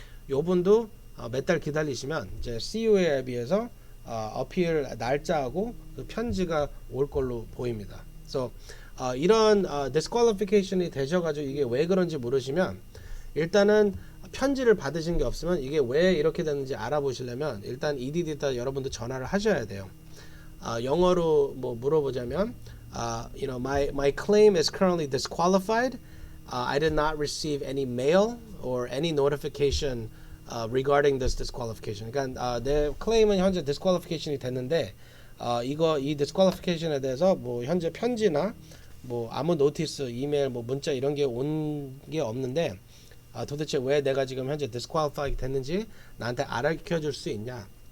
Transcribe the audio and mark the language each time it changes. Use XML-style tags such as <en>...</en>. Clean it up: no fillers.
<ko>요분도 몇 달 기다리시면 이제 CUA 앱에서 어필 날짜하고 그 편지가 올 걸로 보입니다. 그래서 이런 disqualification이 되셔가지고 이게 왜 그런지 모르시면 일단은 편지를 받으신 게 없으면 이게 왜 이렇게 됐는지 알아보시려면 일단 EDD에다 여러분들 전화를 하셔야 돼요. 영어로 뭐 물어보자면</ko> <en>you know, my claim is currently disqualified. I did not receive any mail or any notification regarding this disqualification.</en> <ko>그러니까 내 클레임은 현재 disqualification이 됐는데 이 disqualification에 대해서 뭐 현재 편지나 뭐 아무 노티스, 이메일, 뭐 문자 이런 게 온 게 없는데 도대체 왜 내가 지금 현재 disqualify 됐는지 나한테 알려줄 수 있냐?</ko>